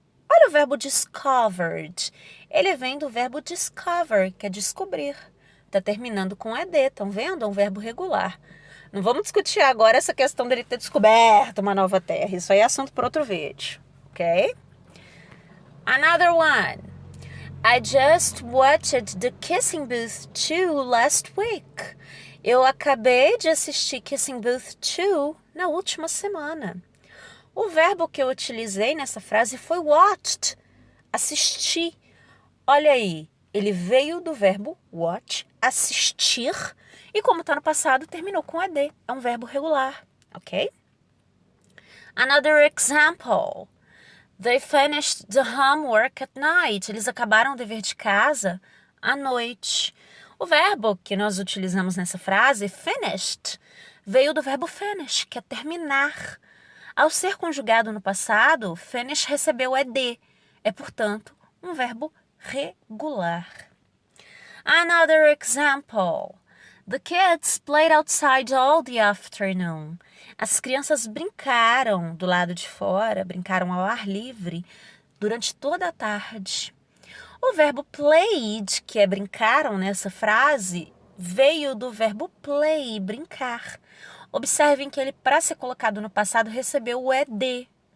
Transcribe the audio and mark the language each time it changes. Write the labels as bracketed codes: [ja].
[pt] Olha o verbo discovered. Ele vem do verbo discover, que é descobrir. Está terminando com ed, estão vendo? É um verbo regular. Não vamos discutir agora essa questão dele ter descoberto uma nova terra. Isso aí é assunto para outro vídeo, ok? [en] Another one. I just watched The Kissing Booth 2 last week. [pt] Eu acabei de assistir Kissing Booth 2 na última semana. O verbo que eu utilizei nessa frase foi watched, assistir. Olha aí, ele veio do verbo watch, assistir, e como está no passado, terminou com ed. É um verbo regular, ok? [en] Another example. They finished the homework at night. [pt] Eles acabaram o dever de casa à noite. O verbo que nós utilizamos nessa frase, finished, veio do verbo finish, que é terminar. Ao ser conjugado no passado, finish recebeu ed. É, portanto, um verbo regular. [en] Another example. The kids played outside all the afternoon. [pt] As crianças brincaram do lado de fora, brincaram ao ar livre durante toda a tarde. O verbo played, que é brincaram nessa frase, veio do verbo play, brincar. Observem que ele, para ser colocado no passado, recebeu o ed.